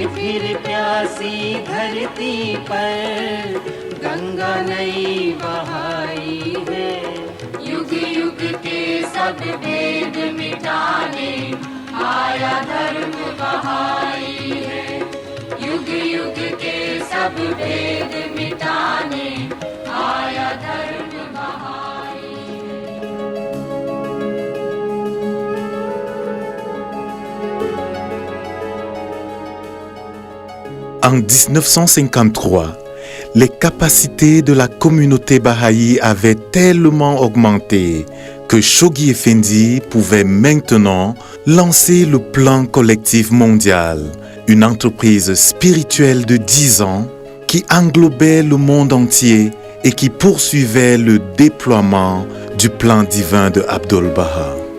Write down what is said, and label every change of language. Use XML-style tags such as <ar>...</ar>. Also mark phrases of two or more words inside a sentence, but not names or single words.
<hi>फिर प्यासी धरती पर गंगा नई बहाई है युग युग के सब भेद मिटाने आया धर्म बहाई है युग युग के सब भेद मिटाने आया धर्म बहाई</hi> <fr>En 1953, les capacités de la communauté baha'i avaient tellement augmenté que Shoghi Effendi pouvait maintenant lancer le plan collectif mondial, une entreprise spirituelle de 10 ans qui englobait le monde entier et qui poursuivait le déploiement du plan divin de Abdu'l-Baha.</fr>